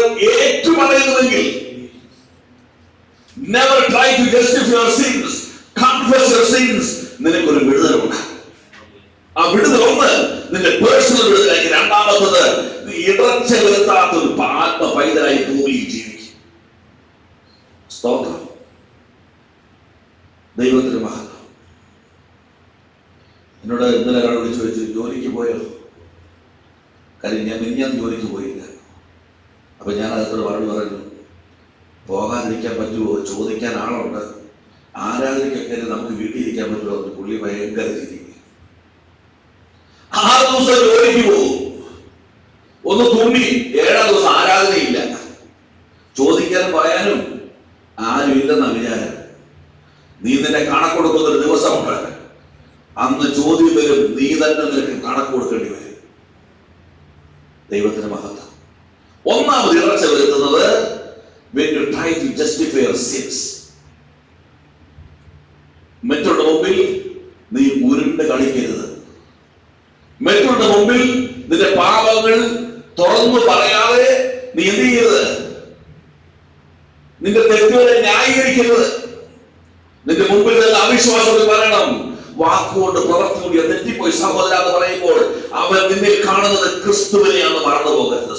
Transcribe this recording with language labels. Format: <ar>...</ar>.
<ml>ഏറ്റുപറയുന്നുവെങ്കിൽ,</ml> <en>never try to justify your sins, confess your sins.</en> <ml>നിനക്കൊരു വിടുതലുണ്ട്. ആ വിടുതൽ ഒന്ന് നിന്റെ പേഴ്സണൽ വിടുതലായി. രണ്ടാമത്തത്, നീ ഇടർച്ച വരുത്താത്തൊരു ആത്മ പൈതലായി ഭൂമിയിൽ ജീവിക്കും. സ്തോത്രം, ദൈവത്തിന് മഹത്വം. എന്നോട് ഇന്നലെ ഒരാൾ വിളിച്ചു ചോദിച്ചു, ജോലിക്ക് പോയോ? കാര്യം ഞാൻ ജോലിക്ക് പോയില്ല. അപ്പൊ ഞാൻ അതിനോട് മറുപടി പറഞ്ഞു, പോകാതിരിക്കാൻ പറ്റുമോ? ചോദിക്കാൻ ആളുണ്ട്. ആരാധനയ്ക്കൊക്കെ നമുക്ക് വീട്ടിൽ ഇരിക്കാൻ പറ്റുമോ? പുള്ളി ഭയങ്കര ചിരി. 6 ദിവസം ജോലിക്ക് പോകും, ഒന്ന് തുമ്മി, 7ാം ദിവസം ആരാധനയില്ല. ചോദിക്കാനും പറയാനും ആരും ഇല്ലെന്ന വിചാരം. നീ നിന്നെ കണക്കൊടുക്കുന്ന ഒരു ദിവസമുണ്ട്. അന്ന് ചോദ്യം വരും, നീ തന്നെ നിനക്ക് കണക്ക് കൊടുക്കേണ്ടി വരും. ദൈവത്തിന് മഹത്വം. ഒന്നാമത് ഇടർച്ച വരുത്തുന്നത്,</ml> <en>when you try to justify your sins.</en> <ml>മറ്റുള്ള മുമ്പിൽ നീ ഉരുണ്ട് കളിക്കരുത്. മറ്റുള്ള മുമ്പിൽ നിന്റെ പാപങ്ങൾ തുറന്നു പറയാതെ നീ എന്ത് ചെയ്യരുത്? നിന്റെ തെറ്റുകളെ ന്യായീകരിക്കരുത്. നിന്റെ മുമ്പിൽ നിന്ന് അവിശ്വാസത്തിൽ പറയണം, വാക്കുകൊണ്ട് പ്രവർത്തി കൂടി തെറ്റിപ്പോയി സഹോദര എന്ന് പറയുമ്പോൾ അവൻ നിന്നിൽ കാണുന്നത് ക്രിസ്തുവിനെയാണ് മറന്നു പോകരുത്.</ml>